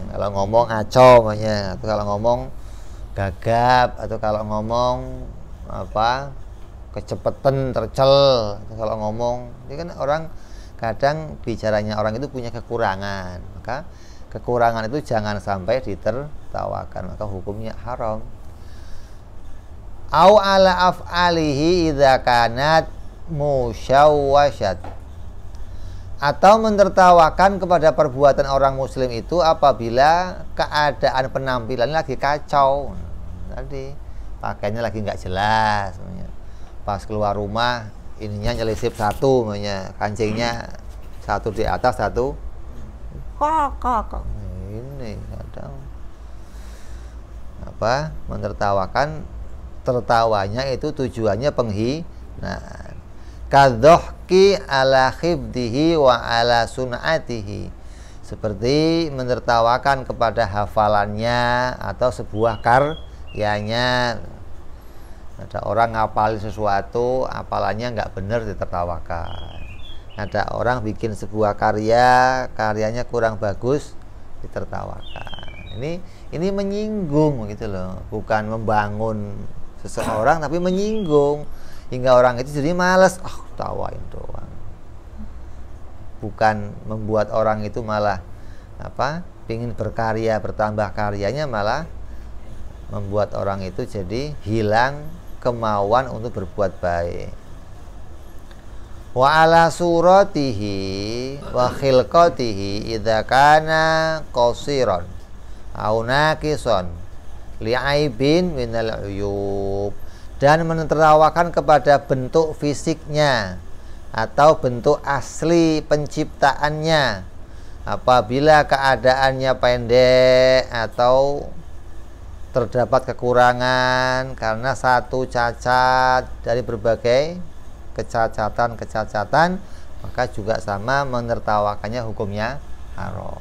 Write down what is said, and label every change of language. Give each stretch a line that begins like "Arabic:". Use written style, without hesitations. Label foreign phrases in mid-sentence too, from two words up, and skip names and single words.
Indonesian: Kalau ngomong ngaco, namanya. Atau kalau ngomong gagap, atau kalau ngomong apa kecepetan, tercel, atau kalau ngomong, ini kan orang kadang bicaranya orang itu punya kekurangan, maka kekurangan itu jangan sampai ditertawakan, maka hukumnya haram.
Arabic: أو على أفعاله إذا كانت مشوشة,
Indonesian: atau menertawakan kepada perbuatan orang Muslim itu apabila keadaan penampilan lagi kacau, tadi pakaiannya lagi nggak jelas, pas keluar rumah ininya nyelisip satu, kancingnya satu di atas, satu kok ini kadang apa menertawakan, tertawanya itu tujuannya penghinaan.
Arabic: كالضحك على حفظه وعلى صنعته,
Indonesian: seperti menertawakan kepada hafalannya atau sebuah karyanya. Ada orang ngapalin sesuatu, hafalannya nggak benar, ditertawakan. Ada orang bikin sebuah karyanya kurang bagus, ditertawakan. Ini menyinggung gitu loh, bukan membangun seseorang tapi menyinggung hingga orang itu jadi malas, tawain doang. Bukan membuat orang itu malah apa? Pingin berkarya, bertambah karyanya, malah membuat orang itu jadi hilang kemauan untuk berbuat baik.
Arabic: وعلى صورته وخلقته إذا كان قصيرا أو ناقصا لعيب من العيوب,
Indonesian: dan menertawakan kepada bentuk fisiknya atau bentuk asli penciptaannya apabila keadaannya pendek atau terdapat kekurangan karena satu cacat dari berbagai kecacatan, maka juga sama menertawakannya hukumnya haram.